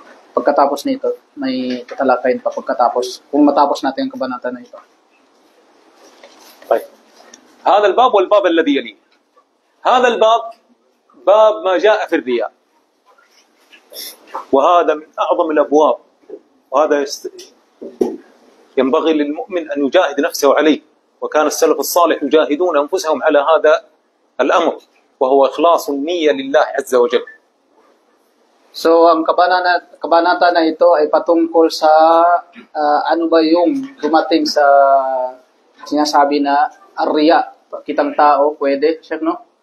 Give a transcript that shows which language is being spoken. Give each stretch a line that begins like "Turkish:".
Filipino: Pagkatapos nito, may tatalakayin pa pagkatapos, kung matapos natin ang kabanata na ito.
Arabic: طيب. هذا الباب والباب الذي يليه. هذا الباب باب ما جاء في الرياء، وهذا من أعظم الأبواب، وهذا ينبغي للمؤمن أن يجاهد نفسه عليه، وكان السلف الصالح يجاهدون أنفسهم على هذا الأمر، وهو إخلاص النية لله عز وجل.
Filipino: So, ang kabanata na ito ay patungkol sa ano ba yung dumating sa sinasabi na ar-riya, kitang tao, pwede, Sheikh, no?